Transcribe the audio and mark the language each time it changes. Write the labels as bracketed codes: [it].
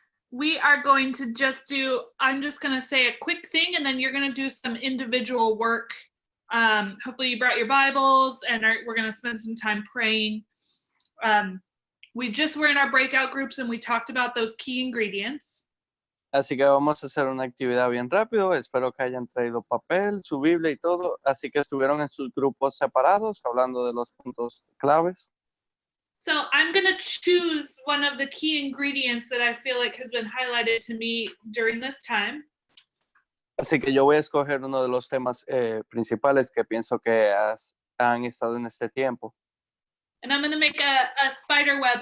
[en] We are going to just do, I'm just going to say a quick thing, and then you're going to do some individual work. Hopefully you brought your Bibles, and we're going to spend some time praying. We just were in our breakout groups, and we talked about those key ingredients. [es] Así que vamos a hacer una actividad bien rápido. Espero que hayan traído papel, su Biblia y todo. Así que estuvieron en sus grupos separados, hablando de los puntos claves. [en] So I'm going to choose one of the key ingredients that I feel like has been highlighted to me during this time. [es] Así que yo voy a escoger uno de los temas principales que pienso que han estado en este tiempo. [en] And I'm going to make a spider web.